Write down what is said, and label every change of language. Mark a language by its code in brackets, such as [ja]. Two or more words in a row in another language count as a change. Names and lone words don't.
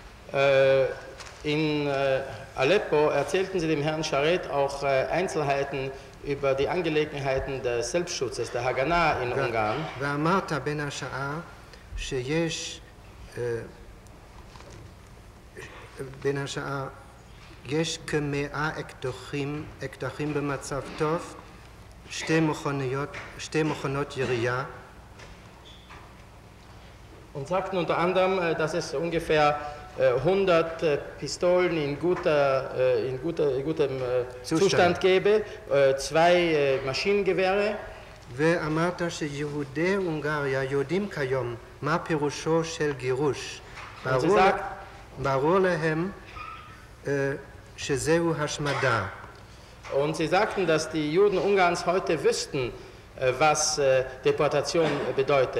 [de] In Aleppo erzählten sie dem Herrn Sharet auch Einzelheiten über die Angelegenheiten des Selbstschutzes, der Haganah in Ungarn. [he] ואמרת בין השאר שיש בין השאר יש כמאה אקדחים במצב טוב, שתי מכונות ירייה. [de] Und sagten unter anderem, dass es ungefähr 100 Pistolen in gutem Zustand gäbe, 2 Maschinengewehre. [he] ואמרת שיהודי הונגריה יודעים כיום מה פירושו של גירוש. ברור להם שזהו השמדה. [de] Und sie sagten, dass die Juden Ungarns heute wüssten, was Deportation bedeutet.